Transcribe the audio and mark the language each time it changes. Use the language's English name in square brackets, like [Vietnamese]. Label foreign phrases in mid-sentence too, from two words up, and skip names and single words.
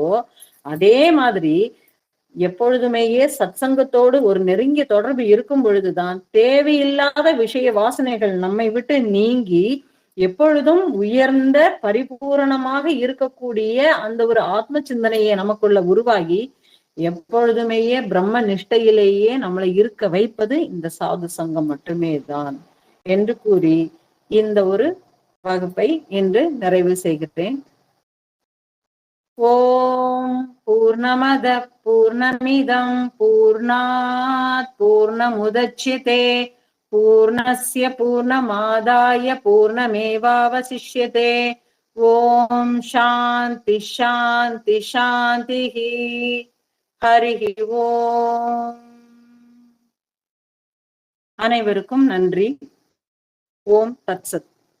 [Tamil] அதே மாதிரி எப்பொழுதுமேயே சத்சங்கத்தோடு ஒரு நெருங்கிய தொடர்பு இருக்கும் பொழுதுதான் தேவையில்லாத விஷய வாசனைகள் நம்மை விட்டு நீங்கி எப்பொழுதும் உயர்ந்த பரிபூரணமாக இருக்கக்கூடிய அந்த ஒரு ஆத்ம சிந்தனையை நமக்குள்ள உருவாகி எப்பொழுதுமேயே பிரம்ம நிஷ்டையிலேயே நம்மளை இருக்க வைப்பது இந்த சாது சங்கம் மட்டுமே தான் என்று கூறி இந்த ஒரு வகுப்பை இன்று நிறைவு செய்கிறேன். [Sanskrit] ओम् पूर्णमद पूर्णमिदम् पूर्णात् पूर्णमुदच्यते पूर्णस्य पूर्णमादाय पूर्णमेवावशिष्यते. ओम् शान्ति शान्ति शान्ति. हरि ओम्. [Tamil] அனைவருக்கும் நன்றி. [Sanskrit] ओम् तत्सत्.